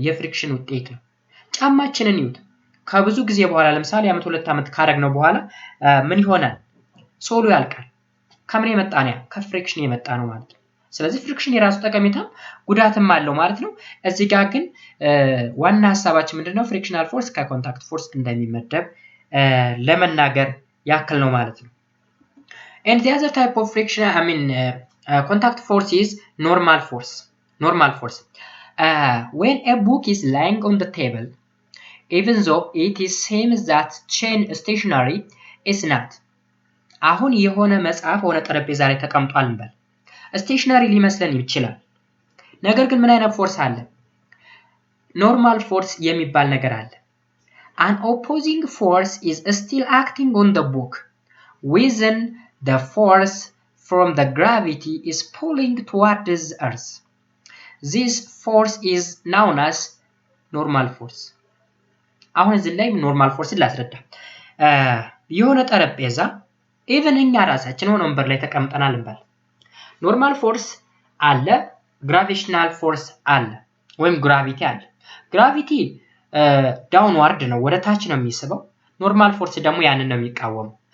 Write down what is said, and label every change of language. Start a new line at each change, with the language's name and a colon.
Amharic: የፍሪክሽን ውጤት ነው። ጫማችንን ይዩት። ከብዙ ጊዜ በኋላ ለምሳሌ አመት 2 አመት ካረግነው በኋላ ምን ይሆናል? ሶሉ ያልቃል። ከምን የመጣ ነው? ከፍሪክሽን የመጣ ነው ማለት ነው። ስለዚህ ፍሪክሽን የራሱ ጠቀሜታም ጉዳትም አለው ማለት ነው። እዚህ ጋር ግን ዋና ሐሳባችን ምንድነው? ፍሪክሽናል ፎርስ ከኮንታክት ፎርስ እንደሚመደብ ለመናገር ያክል ነው ማለት ነው።
English: And the other type of friction contact force is normal force. When a book is lying on the table, even though it is same as that stationary, it's not.
Amharic: አሁን የሆነ መጽሐፍ ሆነ ጠረጴዛ ላይ ተቀምጧል እንበል። ስቴሽነሪ ሊመስለን ይችላል። ነገር ግን ምን አይነት ፎርስ አለ? ኖርማል ፎርስ የሚባል ነገር አለ።
English: An opposing force is still acting on the book within the force from the gravity is pulling towards the earth. This force is known as normal force.
Amharic: አሁን እዚህ ላይ ኖርማል ፎርስ ላስረዳ። የሆነ ጠረጴዛ even እኛ ራሳችን ሆነ ወንበር ላይ ተቀምጠናል እንበል። ኖርማል ፎርስ አለ፣ ግራቪቴሽናል ፎርስ አለ ወይም ግራቪቲ አለ። ግራቪቲ ዳውንዋርድ ነው፣ ወደ ታች ነው የሚስበው። ኖርማል ፎርስ ደግሞ ያንን ነው የሚቃወመው።